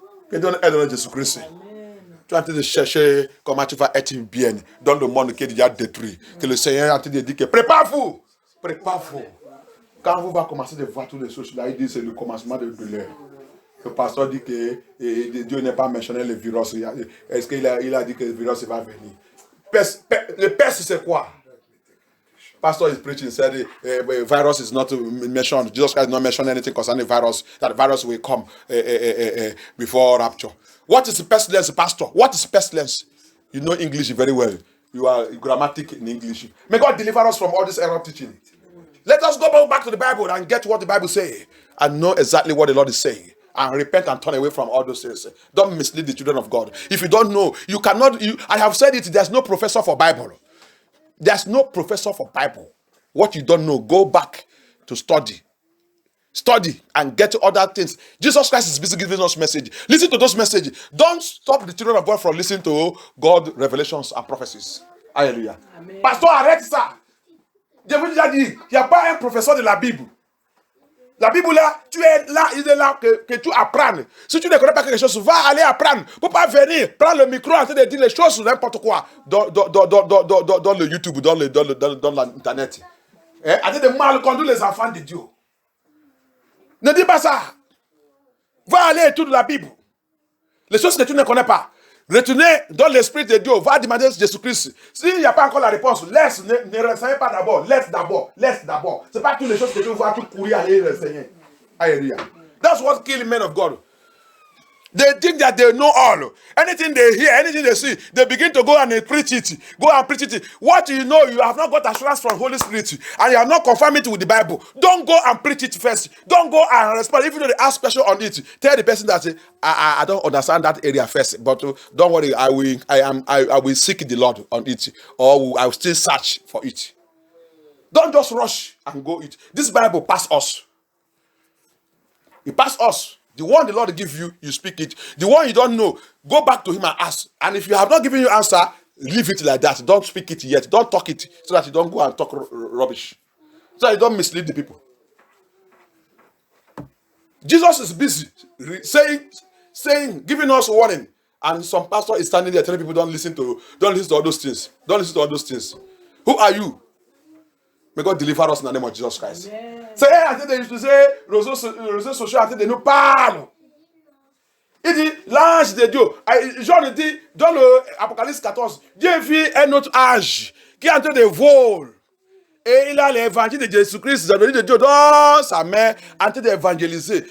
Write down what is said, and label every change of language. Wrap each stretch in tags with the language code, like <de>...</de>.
<fr>Que donne aide à Jésus-Christ. Tu es en train de chercher comment tu vas être bien dans le monde qui est déjà détruit. Que le Seigneur est en train de dire que prépare-vous Prépare-vous. Quand vous va commencer de voir toutes les choses, là, il dit que c'est le commencement de l'heure. Le pasteur dit que Dieu n'est pas mentionné le virus. Est-ce qu'il a dit que le virus va venir? Le peste, c'est quoi?</fr> <en>Pastor is preaching, said virus is not mentioned. Jesus Christ did not mention anything concerning virus, that the virus will come before rapture. What is pestilence, Pastor? What is pestilence? You know English very well. You are grammatic in English. May God deliver us from all this error teaching. Let us go back to the Bible and get what the Bible says and know exactly what the Lord is saying. And repent and turn away from all those things. Don't mislead the children of God. If you don't know, you cannot. I have said it, there's no professor for Bible. There's no professor for Bible. What you don't know, go back to study. Study and get other things. Jesus Christ is busy giving us message. Listen to those messages. Don't stop the children of God from listening to God, revelations and prophecies. Alléluia. Amen.</en> <fr>Pasteur, arrête ça. Je vous ai déjà dit, il n'y a pas un professeur de la Bible. La Bible là, tu es là, il est là que tu apprennes. Si tu ne connais pas quelque chose, va aller apprendre. Il ne faut pas venir prendre le micro en train de dire les choses sur n'importe quoi dans le YouTube, dans l'internet. En train de mal conduire les enfants de Dieu. Ne dis pas ça. Va aller étudier la Bible. Les choses que tu ne connais pas. Retournez dans l'esprit de Dieu. Va demander à Jésus-Christ. S'il n'y a pas encore la réponse, ne renseignez pas d'abord. Laisse d'abord. Ce n'est pas toutes les choses que tu vois, tu courir aller renseigner. Alléluia.</fr> <en>That's what kills men of God. They think that they know all. Anything they hear, anything they see, they begin to go and preach it. Go and preach it. What you know, you have not got assurance from Holy Spirit, and you have not confirmed it with the Bible. Don't go and preach it first. Don't go and respond. Even though they ask question on it, tell the person that I don't understand that area first. But don't worry, I will seek the Lord on it, or I will still search for it. Don't just rush and go it. This Bible pass us. It pass us. The one the Lord give you, you speak it. The one you don't know, go back to him and ask. And if you have not given you answer, leave it like that. Don't speak it yet. Don't talk it so that you don't go and talk rubbish. So that you don't mislead the people. Jesus is busy saying, giving us warning. And some pastor is standing there telling people don't listen to all those things. Don't listen to all those things. Who are you? May God deliver us in the name of Jesus Christ.</en> <fr>C'est un</fr> <en>they used to say,</en> <fr>réseaux sociaux, they nous parlent. Il dit, l'ange de Dieu. Jean dit, dans l'Apocalypse 14, Dieu vit un autre âge qui est en train de voler. Et il a l'évangile de Jésus-Christ, de Dieu dans sa main, en train d'évangéliser.</fr>